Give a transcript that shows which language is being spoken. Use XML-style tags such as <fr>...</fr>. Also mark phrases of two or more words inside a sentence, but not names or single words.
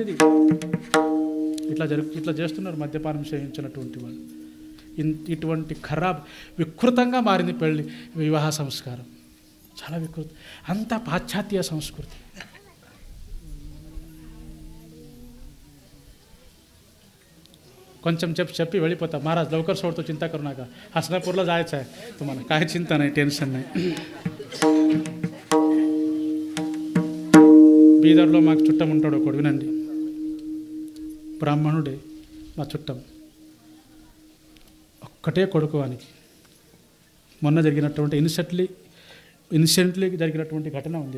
<te>ఇది ఇట్లా చేస్తున్నారు మద్యపానం సేవించినటువంటి వాళ్ళు. ఇటువంటి ఖరాబ్ వికృతంగా మారింది వివాహ సంస్కారం. చాలా వికృతం. అంతా పాశ్చాత్య సంస్కృతి. కొంచెం చెప్పి వెళ్ళిపోతా.</te> <mr>महाराज लवकर सोडतो, चिंता करू नका. हसनापूरला जायचं आहे तुम्हाला, काय चिंता नाही, टेन्शन नाही.</mr> <te>బీదర్లో మాకు చుట్టం ఉంటాడు ఒకడు, వినండి. బ్రాహ్మణుడే మా చుట్టం. ఒక్కటే కొడుకు వానికి. మొన్న జరిగినటువంటి ఇన్సిడెంట్లీ జరిగినటువంటి ఘటన ఉంది.</te>